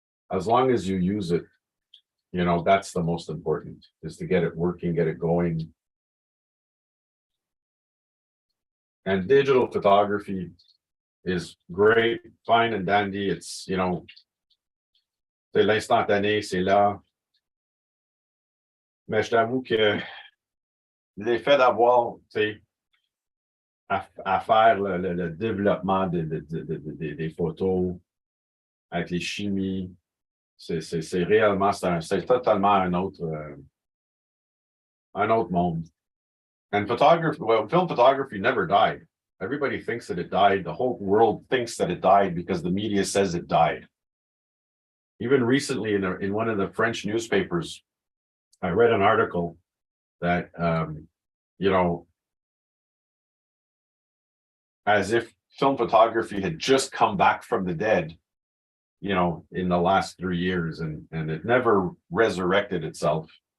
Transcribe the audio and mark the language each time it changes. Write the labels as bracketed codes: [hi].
[en] As long as you use it, you know, that's the most important, is to get it working, get it going. And digital photography is great, fine and dandy. It's, you know, [fr] c'est l'instantané, c'est là. Mais je t'avoue que l'effet d'avoir, à faire le développement des photos avec les chimies, c'est réellement, c'est totalement un autre monde. [en] And photography, well, film photography never died. Everybody thinks that it died. The whole world thinks that it died because the media says it died. Even recently, in one of the French newspapers, I read an article that, you know, as if film photography had just come back from the dead, you know, in the last 3 years, and it never resurrected itself.